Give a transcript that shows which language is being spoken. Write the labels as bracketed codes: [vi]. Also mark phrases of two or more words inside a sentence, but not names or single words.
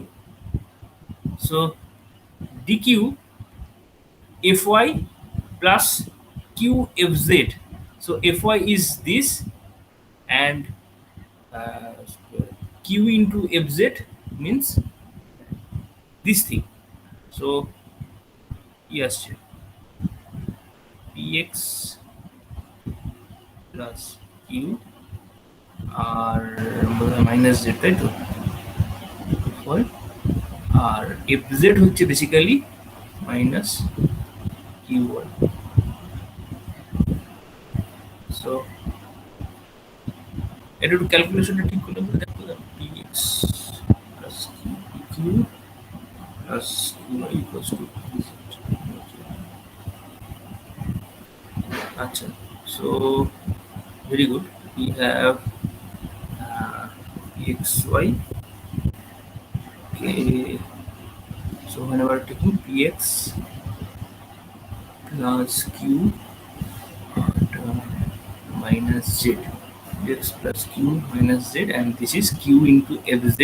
[en] So dq fy plus qfz, so fy is this, and q into fz means this thing. So yes, px plus q [bn] আর [en] minus z, [bn] তাই তো, আর fz হচ্ছে [en] basically minus q1. [bn] সো এটা একটু ক্যালকুলেশনটা ঠিক করলে দেখো, [en] px plus q plus qy equals to dz. [bn] Acha. [en] So very good. We have pxy. Okay. So whenever taking px plus q and minus z, px plus q minus z, and this is q into fz.